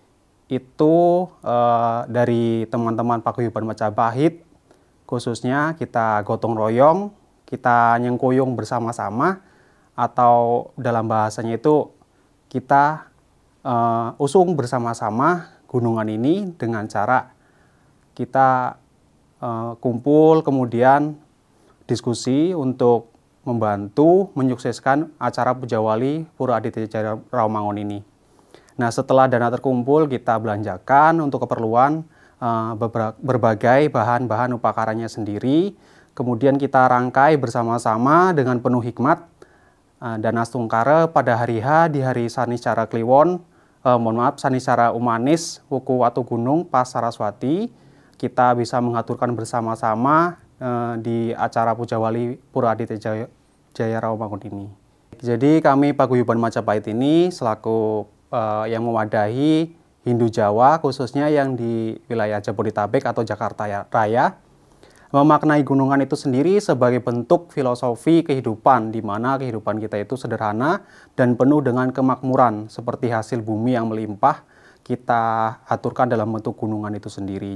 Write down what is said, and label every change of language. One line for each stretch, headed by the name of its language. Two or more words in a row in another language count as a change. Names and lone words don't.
Indonesian: Itu dari teman-teman Paguyuban Majapahit, khususnya kita gotong royong, kita nyengkuyung bersama-sama, atau dalam bahasanya itu kita usung bersama-sama gunungan ini dengan cara kita kumpul, kemudian diskusi untuk membantu menyukseskan acara Puja Wali Pura Aditya Jaya Rawamangun ini. Nah, setelah dana terkumpul, kita belanjakan untuk keperluan berbagai bahan-bahan upakaranya sendiri. Kemudian kita rangkai bersama-sama dengan penuh hikmat dan astungkara pada hari H di hari Sanicara Kliwon, Sanicara Umanis, Wuku Watu Gunung, Pas Saraswati, kita bisa mengaturkan bersama-sama di acara Puja Wali Pura Aditya Jaya Rawamangun ini. Jadi kami Paguyuban Majapahit ini selaku yang mewadahi Hindu Jawa, khususnya yang di wilayah Jabodetabek atau Jakarta Raya, memaknai gunungan itu sendiri sebagai bentuk filosofi kehidupan, di mana kehidupan kita itu sederhana dan penuh dengan kemakmuran, seperti hasil bumi yang melimpah kita aturkan dalam bentuk gunungan itu sendiri.